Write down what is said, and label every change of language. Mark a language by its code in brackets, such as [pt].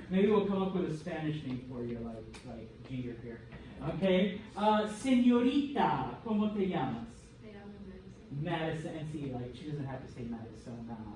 [en] Maybe we'll come up with a Spanish name for you, like G or here. Okay. [es] Señorita, ¿cómo te llamas? [en] They have Madison. And see, like she doesn't have to say Madison now.